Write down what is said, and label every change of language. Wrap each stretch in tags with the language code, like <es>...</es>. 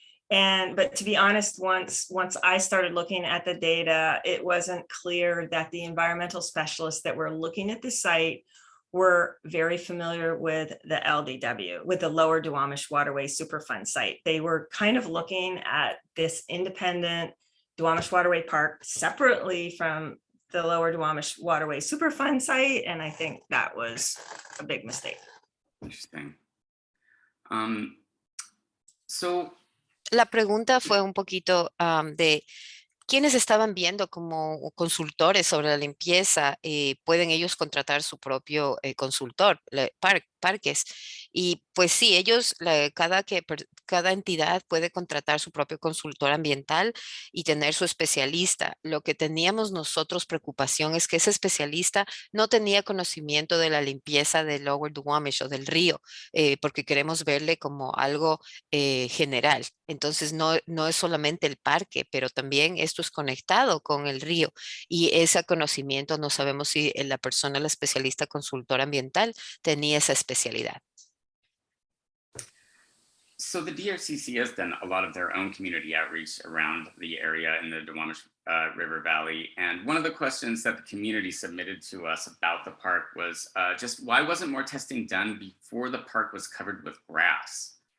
<en>But to be honest, once I started looking at the data, it wasn't clear that the environmental specialists that were looking at the site were very familiar with the LDW, with the lower Duwamish Waterway Superfund site. They were kind of looking at this independent Duwamish Waterway Park separately from the Lower Duwamish Waterway Superfund site, and I think that was a big mistake. Interesting. So</en> <es>La pregunta fue un poquito de quienes estaban viendo como consultores sobre la limpieza, pueden ellos contratar su propio consultor, parques. Y pues sí, ellos, cada entidad puede contratar su propio consultor ambiental y tener su especialista. Lo que teníamos nosotros preocupación es que ese especialista no tenía conocimiento de la limpieza del Lower Duwamish o del río, porque queremos verle como algo general. Entonces no es solamente el parque, pero también esto es conectado con el río y ese conocimiento no sabemos si la persona, la especialista consultora ambiental, tenía esa especialidad.</es> <en>So the DRCC has done a lot of their own community outreach around the area in the Duwamish River Valley. And one of the questions that the community submitted to us about the park was just why wasn't more testing done before the park was covered with grass?</en>